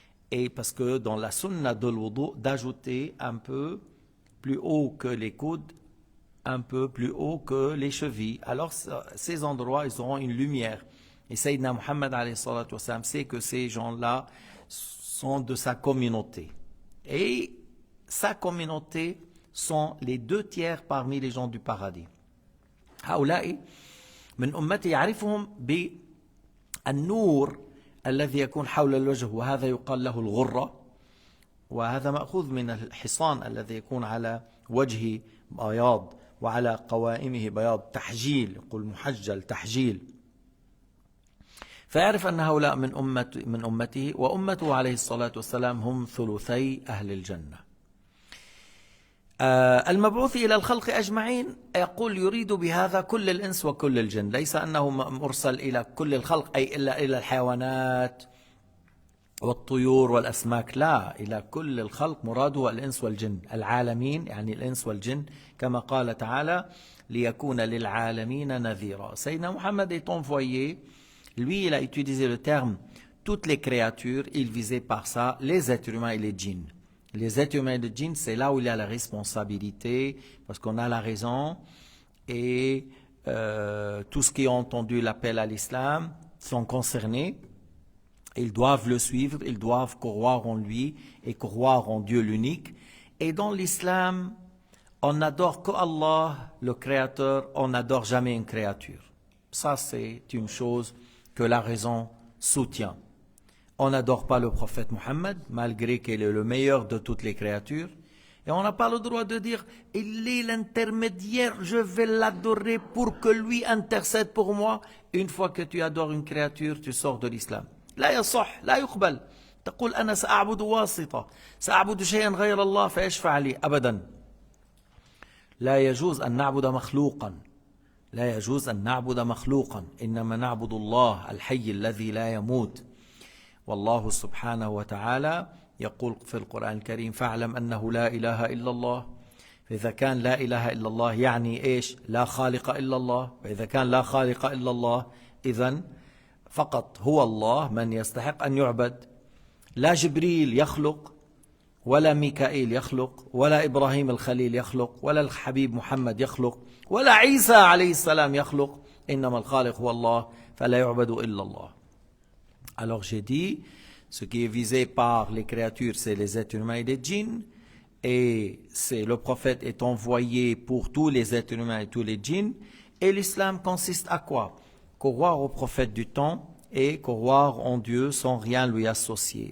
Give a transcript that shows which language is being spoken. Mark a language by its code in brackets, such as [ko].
[fr] Et parce que dans la sunna de l'wudu, d'ajouter un peu plus haut que les coudes, un peu plus haut que les chevilles. Alors ces endroits, ils auront une lumière. Et Sayyidina Muhammad alayhi salatu wassalam sait que ces gens-là sont de sa communauté. Et sa communauté sont les 2/3 parmi les gens du paradis. [ar] هؤلاء من أمتي يعرفهم بالنور الذي يكون حول الوجه وهذا يقال له الغرة وهذا مأخوذ من الحصان الذي يكون على وجهه بياض وعلى قوائمه بياض تحجيل يقول محجل تحجيل فيعرف أن هؤلاء من أمته وأمته عليه الصلاة والسلام هم ثلثي أهل الجنة. المبعوث إلى الخلق أجمعين يقول يريد بهذا كل الإنس وكل الجن، ليس أنه مرسل إلى كل الخلق أي إلا إلى الحيوانات والطيور والأسماك لا، إلى كل الخلق مراده الإنس والجن. العالمين يعني الإنس والجن، كما قال تعالى ليكون للعالمين نذيرا. [fr] Sayyidina Muhammad est envoyé, lui il a utilisé le terme toutes les créatures, il visait par ça les êtres humains et les djinns. Les êtres humains et les djinns, c'est là où il y a la responsabilité, parce qu'on a la raison, et tous ceux qui ont entendu l'appel à l'islam sont concernés. Ils doivent le suivre, ils doivent croire en lui et croire en Dieu l'unique. Et dans l'islam, on n'adore qu'Allah, le Créateur, on n'adore jamais une créature. Ça, c'est une chose que la raison soutient. On n'adore pas le prophète Mohammed, malgré qu'il est le meilleur de toutes les créatures. Et on n'a pas le droit de dire, il est l'intermédiaire, je vais l'adorer pour que lui intercède pour moi. Une fois que tu adores une créature, tu sors de l'islam. [ar] لا يصح، لا يقبل. تقول أنا سأعبد واسطة، سأعبد شيئا غير الله فيشفع لي. أبدا لا يجوز أن نعبد مخلوقا، لا يجوز أن نعبد مخلوقا، إنما نعبد الله الحي الذي لا يموت. والله سبحانه وتعالى يقول في القرآن الكريم فاعلم أنه لا إله إلا الله. فإذا كان لا إله إلا الله يعني إيش؟ لا خالق إلا الله. وإذا كان لا خالق إلا الله إذن فقط هو الله من يستحق أن يعبد. لا جبريل يخلق، ولا ميكائيل يخلق، ولا إبراهيم الخليل يخلق، ولا الحبيب محمد يخلق، ولا عيسى عليه السلام يخلق. إنما الخالق هو الله فلا يعبد إلا الله. [fr] Alors j'ai dit, ce qui est visé par les créatures, c'est les êtres humains et les djinns. Et c'est le prophète est envoyé pour tous les êtres humains et tous les djinns. Et l'islam consiste à quoi? Croire au prophète du temps et croire en Dieu sans rien lui associer.